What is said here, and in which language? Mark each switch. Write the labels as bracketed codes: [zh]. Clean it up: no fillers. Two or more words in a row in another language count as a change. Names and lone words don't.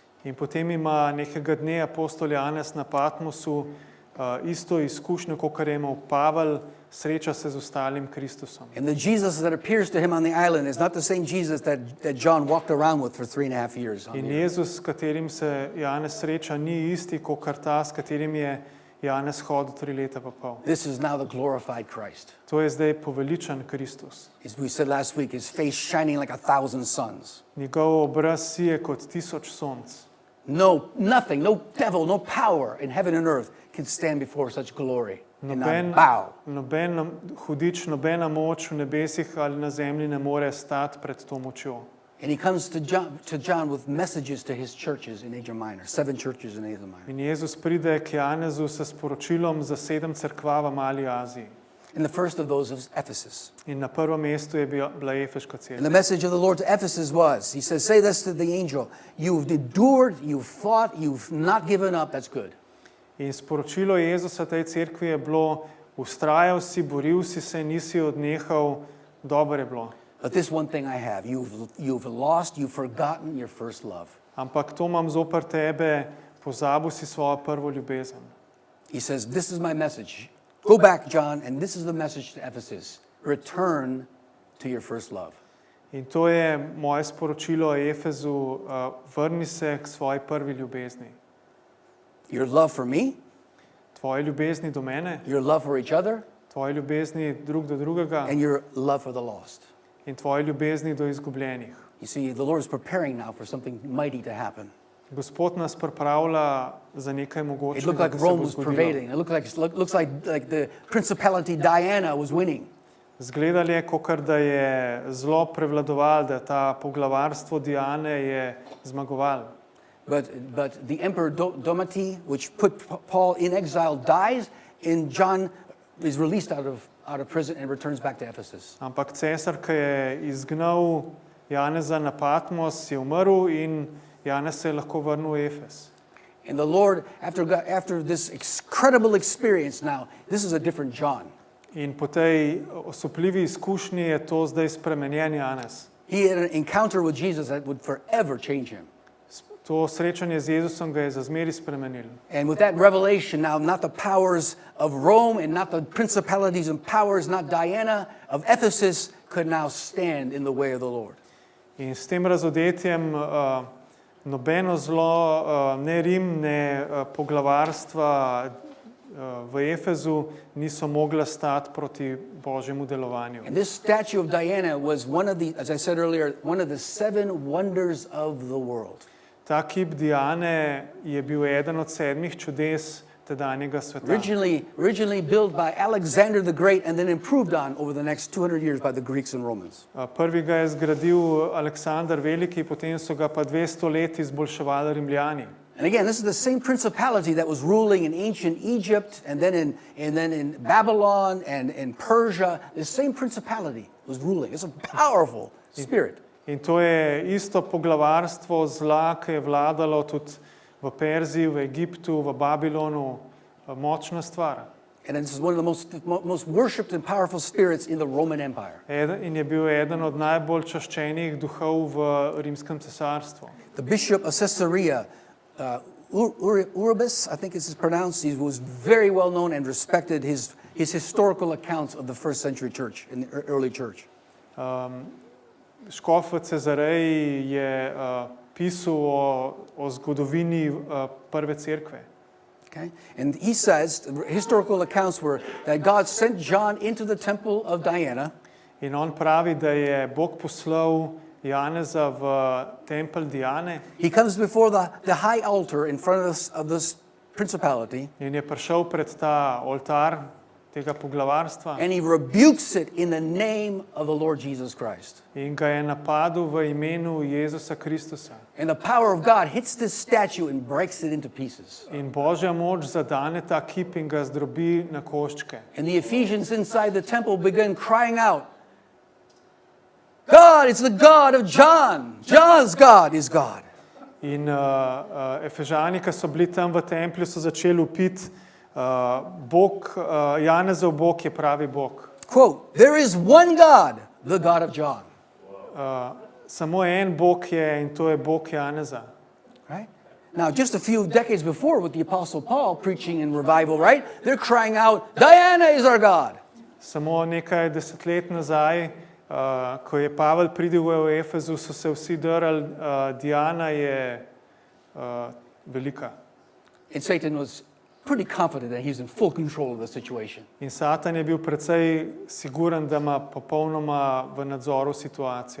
[sl] In potem ima nekega dne apostol Janez na Patmosu isto izkušnjo, kot je imel Pavel, sreča se z ostalim Kristusom. [en] And the Jesus that appears to him on the island is not the same Jesus that John walked around with for 3.5 years. [sl] In Jezus, s katerim se Janez sreča, ni isti, kot ta, s katerim je Janez hodil 3 leta pa pol. [en] This is now the glorified Christ. [sl] To je zdaj poveličan Kristus. [en] As we said last week, his face shining like 1,000 suns. [sl] Njegov obraz sije kot 1000 sonc. [en] Nothing, no devil, no power in heaven and earth can stand before such glory and not bow. [sl] Noben hudič, nobena moč v nebesih ali na zemlji ne more stati pred to močjo. [en] And he comes to John with messages to his churches in Asia Minor, 7 churches in Asia Minor. [sl] In Jezus pride k Janezu s sporočilom za 7 cerkva v Mali Aziji. [en] And the first of those was Ephesus. [sl] In na prvem mestu je bila Efeška [en] And [sl] cerkev. [en] the message of the Lord to Ephesus was, he says, say this to the angel, you've endured, you've fought, you've not given up, that's good. [sl] In sporočilo Jezusa tej cerkvi je bilo, ustrajal si, boril si se, nisi odnehal, dobro je bilo. [en] But this one thing I have, you've lost, you've forgotten your first love. [sl] Ampak to imam zoper tebe, pozabil si svojo prvo ljubezen. [en] He says, this is my message. Go back, John, and this is the message to Ephesus. Return to your first love. [sl] In to je moje sporočilo Efezu, vrni se k svoji prvi ljubezni. [en] Your love for me, [sl] Tvoje ljubezni do mene, [en] your love for each other, [sl] tvoje ljubezni drug do drugega [en] and your love for the lost. [sl] in tvoje ljubezni do izgubljenih. [en] You see, the Lord is preparing now for something mighty to happen. [sl] Gospod nas pripravlja za nekaj [en] It [sl] mogočnega, [en] looked like [sl] da se [en] Rome [sl] bo [en] was [sl] zgodilo. [en] pervading. It looks like the principality Diana was winning. [sl] Zgledalo je, kakor da je zlo prevladoval, da ta poglavarstvo Diane je zmagoval. [en] But the emperor Domiti, which put Paul in exile, dies, and John is released out of prison and returns back to Ephesus. [sl] Ampak cesar, ki je izgnal Janeza na Patmos, je umrl in Janez se je lahko vrnil v Efes. [en] And the Lord, after this incredible experience now, this is a different John. [sl] In po tej osupljivi izkušnji je to zdaj spremenjen Janez. [en] He had an encounter with Jesus that would forever change him. [sl] To srečanje z Jezusom ga je za zmeri spremenilo. [en] And with that revelation now, not the powers of Rome and not the principalities and powers, not Diana of Ephesus, could now stand in the way of the Lord. [sl] In s tem razodetjem nobeno zlo, ne Rim, ne poglavarstva v Efezu niso mogla stati proti Božjemu delovanju. [en] And this statue of Diana was one of the, as I said earlier, one of the 7 wonders of the world. [sl] Ta kip Diane je bil eden od 7 čudes tedanjega sveta. [en] Originally built by Alexander the Great and then improved on over the next 200 years by the Greeks and Romans. [sl] Prvi ga je zgradil Aleksander Veliki, potem so ga pa 200 let izboljševali Rimljani. [en] And again, this is the same principality that was ruling in ancient Egypt and then in Babylon and in Persia. The same principality was ruling. It's a powerful spirit. [sl] In to je isto poglavarstvo zla, ki je vladalo tudi v Perziji, v Egiptu, v Babilonu, močna stvar. [en] And this is one of the most worshipped and powerful spirits in the Roman Empire. [sl] In je bil eden od najbolj čaščenih duhov v Rimskem cesarstvu. [en] The bishop of Caesarea, Uribus, I think it's pronounced, he was very well known and respected his historical accounts of the first century church, in the early church. [sl] Škof v Cezareji je pisal o zgodovini prve cerkve. [en] Okay? And he says, the historical accounts were that God sent John into the temple of Diana. [sl] In on pravi, da je Bog poslal Janeza v tempelj Diane. [en] He comes before the high altar in front of this principality. [sl] In je prišel pred ta oltar tega poglavarstva. [en] And he rebukes it in the name of the Lord Jesus Christ. [sl] In ga je napadel v imenu Jezusa Kristusa. [en] And the power of God hits this statue and breaks it into pieces. [sl] In Božja moč zadane ta kip in ga zdrobi na koščke. [en] And the Ephesians inside the temple began crying out, God, it's the God of John. John's God is God. [sl] In Efežani, ki so bili tam v templju, so začeli upiti, Bog, Janezov Bog je pravi Bog. [en] Quote, there is one God, the God of John. [sl] Samo en Bog je in to je Bog Janeza. [en] Right? Now, just a few decades before with the Apostle Paul preaching in revival, right? They're crying out, Diana is our God. [sl] Samo nekaj desetlet nazaj, ko je Pavel pridigal v Efezu, so se vsi drali, Diana je velika. [en] And Satan was pretty confident that he's in full control of the situation. [sl] In Satan je bil precej siguren, da ima popolnoma v nadzoru situacijo.